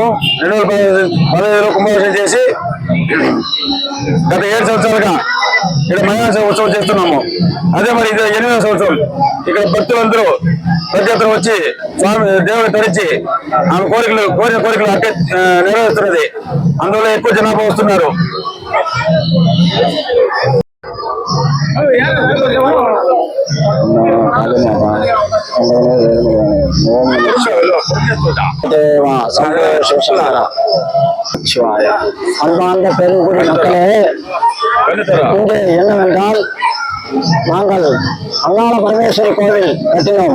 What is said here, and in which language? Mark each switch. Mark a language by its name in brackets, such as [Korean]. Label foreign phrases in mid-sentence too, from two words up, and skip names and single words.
[Telugu] 2015లో కుంభాభిషేకం చేసి గత 7 సంవత్సరాలుగా ఇక్కడ మయాన సేవ ఉత్సవం చేస్తున్నాము. అదే మరి ఇది 8వ సంవత్సరం. ఇక్కడ భక్తులందరూ ప్రతి ఒక్కరు వచ్చి స్వామి దేవుని తరించి ఆమె కోరిన కోరికలు అట్టే నెరవేరుస్తున్నది. అందువల్ల ఎక్కువ జనాభా వస్తున్నారు. [Tamil] அன்பார்ந்த பெருங்குடி மக்களே, இங்கே என்னவென்றால் நாங்கள் அங்காள பரமேஸ்வரி கோவில் கட்டினோம்.